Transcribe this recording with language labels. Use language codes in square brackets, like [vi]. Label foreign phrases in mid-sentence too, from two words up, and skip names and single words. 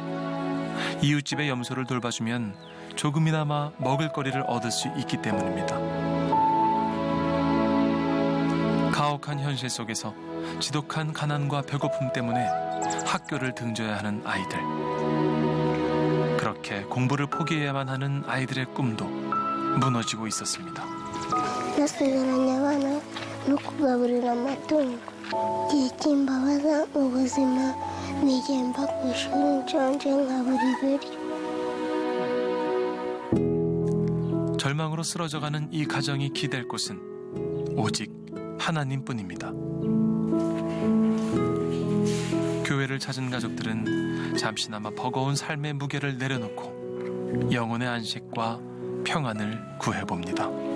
[ko] 이웃집의 염소를 돌봐주면 조금이나마 먹을거리를 얻을 수 있기 때문입니다. 가혹한 현실 속에서 지독한 가난과 배고픔 때문에 학교를 등져야 하는 아이들. 그렇게 공부를 포기해야만 하는 아이들의 꿈도 무너지고 있었습니다. [rw] Nasigaranye abana no kugaburira amatungo. Igihe cy'imbabaza mu buzima nigihe mva ku ishuri nshonje nkabura ibiryo. [ko] 절망으로 쓰러져가는 이 가정이 기댈 곳은 오직 하나님뿐입니다. 교회를 찾은 가족들은 잠시나마 버거운 삶의 무게를 내려놓고 영혼의 안식과 평안을 구해봅니다.